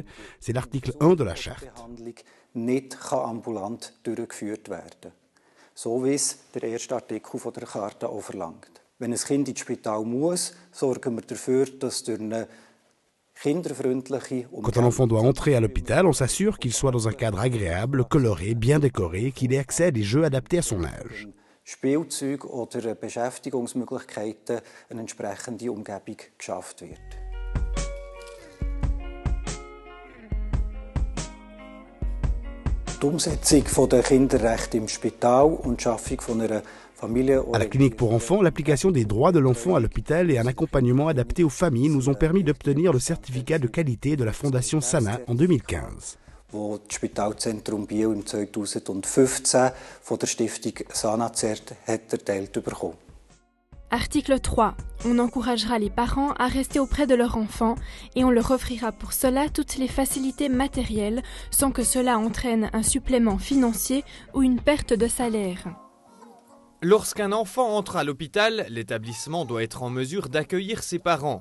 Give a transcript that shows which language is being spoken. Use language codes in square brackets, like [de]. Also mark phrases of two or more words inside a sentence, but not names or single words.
[fr] C'est l'article 1 de la charte. Quand un enfant doit entrer à l'hôpital, on s'assure qu'il soit dans un cadre agréable, coloré, bien décoré, qu'il ait accès à des jeux adaptés à son âge. [de] Spielzeug oder Beschäftigungsmöglichkeiten eine entsprechende Umgebung geschafft wird. Die Umsetzung der Kinderrechte im Spital und die Schaffung von einer Familie. [fr] À la clinique pour enfants, l'application des droits de l'enfant à l'hôpital et un accompagnement adapté aux familles nous ont permis d'obtenir le certificat de qualité de la Fondation Sana en 2015. [de] Wo das Spitalzentrum Biel im 2015 von der Stiftung Sanazert hat erteilt bekommen. [fr] Article 3. On encouragera les parents à rester auprès de leur enfant et on leur offrira pour cela toutes les facilités matérielles sans que cela entraîne un supplément financier ou une perte de salaire. Lorsqu'un enfant entre à l'hôpital, l'établissement doit être en mesure d'accueillir ses parents.